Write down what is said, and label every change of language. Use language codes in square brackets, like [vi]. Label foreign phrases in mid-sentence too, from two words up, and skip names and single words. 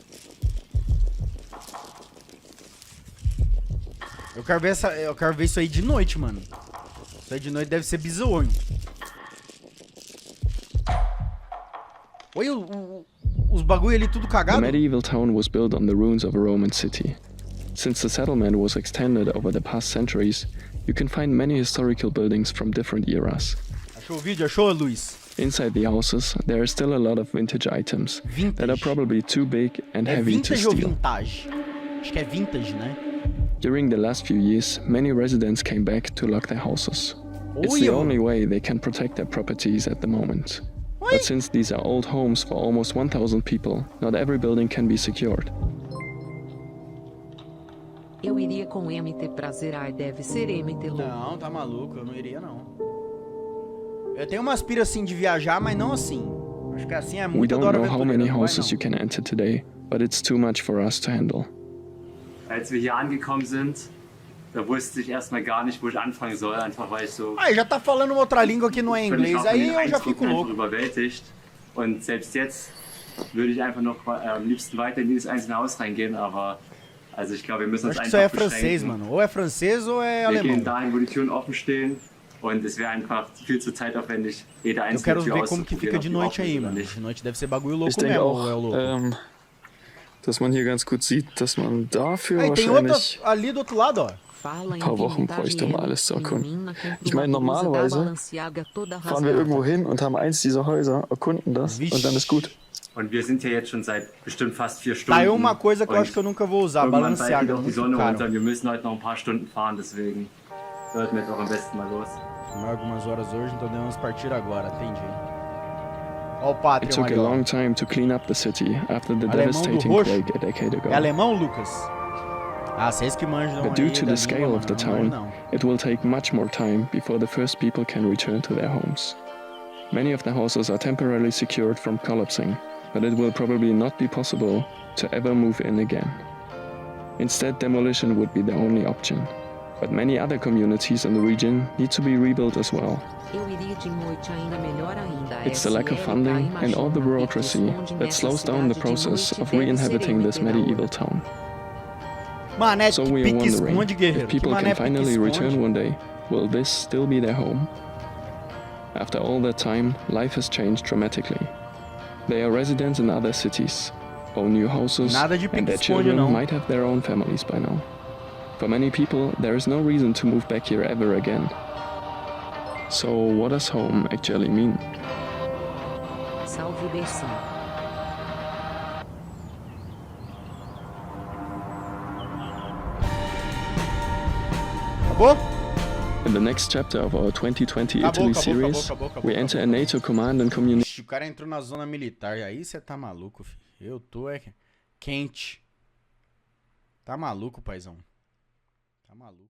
[pt] Eu quero ver isso aí de noite, mano. Isso aí de noite deve ser bizonho. Olha os bagulho ali tudo [en] The [pt] cagado. [en] medieval town was built on the ruins of a Roman city. Since the settlement was extended over the past centuries, you can find many historical buildings from different eras. [pt] Achou o vídeo? Achou, Luiz? [en] Inside the houses, there are still a lot of vintage items that are [pt] Vintage. [en] probably too big and [pt] É [en] heavy to [pt] vintage ou [en] steal. [pt] vintage? Acho que é vintage, né? [en] During the last few years, many residents came back to lock their houses. It's the [pt] Olha! [en] only way they can protect their properties at the moment. [pt] Oi? [en] But since these are old homes for almost 1,000 people, not every building can be secured. [pt] Eu iria com MT pra zerar, deve ser MT louco. Não, tá maluco, eu não iria não. Eu tenho uma aspira assim de viajar, mas não assim. Acho que assim é [en] We [pt] muito [en] don't [pt] da hora [en] know how many [pt] aventureira, não vai, [en] houses [pt] não. [en] you can enter today, but it's too much for us to handle. [de] Als wir hier angekommen sind, da wusste ich erstmal gar nicht, wo ich anfangen soll, einfach weil ich so [pt] Aí já tá falando outra língua que não é [de] völlig [pt] inglês, [de] auch von [pt] aí [de] den [pt] eu já fico [de] Eindrücken einfach [pt] louco. [de] überwältigt. Und selbst jetzt würde ich einfach noch am liebsten weiter in jedes einzelne Haus reingehen, aber also ich glaube, wir müssen uns [pt] Acho que isso aí é [de] einfach [pt] francês, [de] beschränken. [pt] mano. Ou é francês ou é [de] Wir gehen [pt] alemão. [de] dahin, wo die Türen offen stehen und es wäre einfach viel zu zeitaufwendig, jede [pt] Eu [de] einzelne [pt] quero [de] Tür [pt] ver como que fica [de] auszuprobieren, [pt] de [de] ob die [pt] noite [de] offen [pt] aí, [de] ist oder [pt] mano. [de] nicht. [pt] De noite deve ser bagulho louco [de] Ich denke [pt] mesmo, [de] auch, [pt] ou é o louco. [de] dass man hier ganz gut sieht, dass man dafür [pt] Aí tem outra [de] wahrscheinlich [pt] ali do outro lado, ó. Fala em [de] paar Wochen [pt] vintage [de] bräuchte, um [pt] M, [de] alles zu erkunden. [pt] menina com [de] Ich meine, [pt] uma blusa da [de] normalerweise [pt] Balenciaga toda [de] fahren wir [pt] rasgada. [de] irgendwo hin und haben eins dieser Häuser, erkunden das [pt] Vixe. [de] und dann ist gut. Und wir sind hier jetzt schon seit bestimmt fast 4 [pt] Tá [de] Stunden. [pt] aí uma coisa que eu [de] und [pt] acho que eu nunca vou usar, [de] irgendwann bald geht [pt] Balenciaga, [de] auch die [pt] muito [de] Sonne runter [pt] caro. [de] und wir müssen heute noch ein paar Stunden fahren, deswegen sollten wir jetzt auch am besten mal los. [pt] Mais algumas horas hoje, então devemos partir agora, entendi. Ó o [en] It [pt] Patreon [en] took [pt] ali, [en] a [pt] ó. [en] long time to clean up the city after the [pt] Alemão do [en] devastating [pt] roxo. [en] quake a decade ago. [pt] É alemão, Lucas? Ah, vocês que manjam [en] But [pt] aí [en] due to [pt] da [en] the scale [pt] língua, [en] of the [pt] mano, eu não [en] town, [pt] manjo, não. [en] it will take much more time before the first people can return to their homes. Many of the houses are temporarily secured from collapsing, but it will probably not be possible to ever move in again. Instead, demolition would be the only option. But many other communities in the region need to be rebuilt as well. [pt] Eu iria de noite ainda melhor ainda. [en] It's the lack of funding and all the bureaucracy that slows down the process of re-inhabiting this medieval town. [pt] Mané, [en] So we are [pt] pique-esconde, [en] wondering, [pt] guerreiro. [en] if people [pt] Que mané [en] can finally [pt] pique-esconde? [en] return one day, will this still be their home? After all that time, life has changed dramatically. They are residents in other cities, own new houses, [pt] Nada de [en] and their [pt] pique-esconde, [en] children [pt] não. [en] might have their own families by now. For many people, there is no reason to move back here ever again. So what does home actually mean? [pt] Salve Bessão. Acabou? [en] In the next chapter of our 2020 [pt] Acabou, [en] Italy [pt] acabou, [en] series, [pt] acabou, [en] we enter a [pt] acabou. [en] NATO command and community. [pt] Ixi, o cara entrou na zona militar. Aí você tá maluco, filho. Eu tô quente. Tá maluco, paizão. Tá maluco.